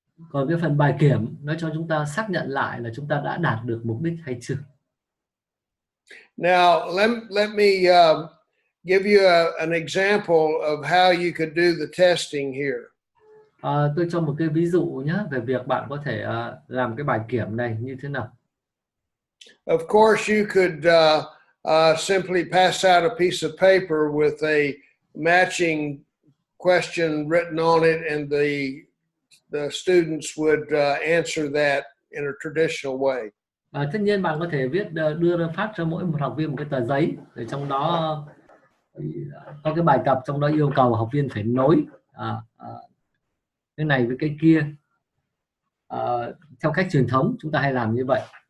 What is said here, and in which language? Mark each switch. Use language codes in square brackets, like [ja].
[vi] Còn cái phần bài kiểm nó cho chúng ta xác nhận lại là chúng ta đã đạt được mục đích hay chưa. [en] Now let me give you an example of how you could do the testing here. [vi] Tôi cho một cái ví dụ nhé về việc bạn có thể làm cái bài kiểm này như thế nào. [en] Of course, you could simply pass out a piece of paper with a matching question written on it, and the students would answer that in a traditional way. [vi] Tất nhiên bạn có thể đưa ra phát cho mỗi một học viên một cái tờ giấy, để trong đó có cái bài tập, trong đó yêu cầu học viên phải nối cái này với cái kia. Theo cách truyền thống chúng ta hay làm như vậy.